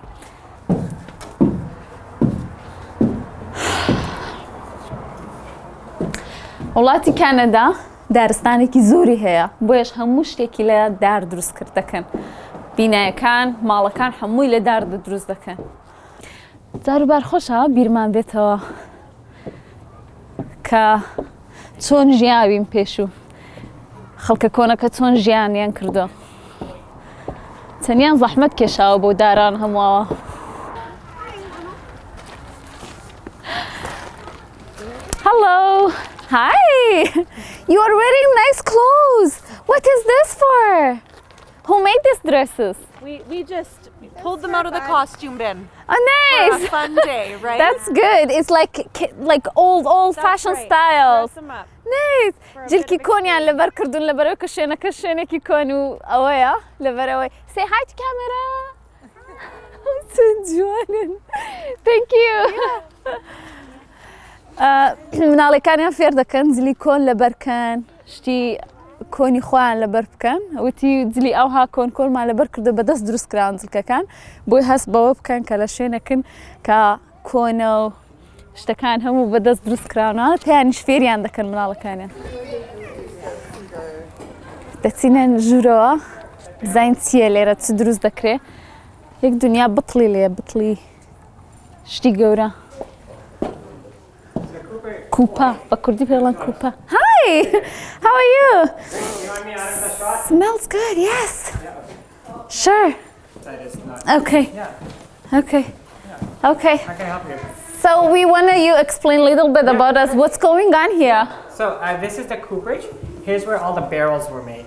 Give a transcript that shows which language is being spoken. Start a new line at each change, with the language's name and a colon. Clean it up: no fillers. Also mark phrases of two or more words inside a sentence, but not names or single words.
Central Kurdish: وڵاتی کەنەدا دارستانێکی زۆری هەیە بۆیش هەموو شتێکی لە دار دروست کرد دەکەن بینایەکان ماڵەکان هەمووی لە دار دروست دەکەن جاروبار خۆشە بیرمان بێتەوە کە چۆن ژیاویم پێشوو خەڵکە کۆنەکە چۆن ژیانیان کردو چەندیان زەحمەت کێشاوە بۆ داران هەمووەوە Hello!
English: Hi! You are wearing nice clothes! What is this for? Who made these dresses? We just pulled them out of the costume bin. Oh, nice! For a fun day, right? That's good. It's like old fashion styles. Dress them up. Nice!
Central Kurdish: جلکی کۆنیان لەبەر کردوون لەبەرەوە کە شوێنەکە شوێنێکی کۆن و ئەوەیە لەبەرەوەی
English: Say hi to camera!
Central Kurdish: چەند جوانن!
English: Thank you!
Central Kurdish: مناڵەکانیان فێر دەکەن جلی کۆن لەبەر بکەن شتی کۆنی خۆیان لەبەر بکەن وتی جلی ئەوها کۆنمان لەبەر کردو بەدەست دروست کراون جلکەکان بۆی هەست بەوە بکەن کە لە شوێنەکەن کە کۆنە و شتەکان هەموو بەدەست دروست کراونەوە پێیانیش فێریان دەکەن مناڵەکانیان دەچینە ژوورەوە بزانین چییە لێرە چ دروست دەکرێت یەک دنیا بتڵی لێ بتڵی شتی گەورە. Cooper, بەکوردی پێڵەن Cooper. Hi!
English: How are you? You want me out of the shot? Smells good, yes. Sure. That is not. Okay. Yeah. Okay. Okay. How can I help you? So we want you explain a little bit about us. What's going on here? So this is the Cooperage. Here's where all the barrels were made.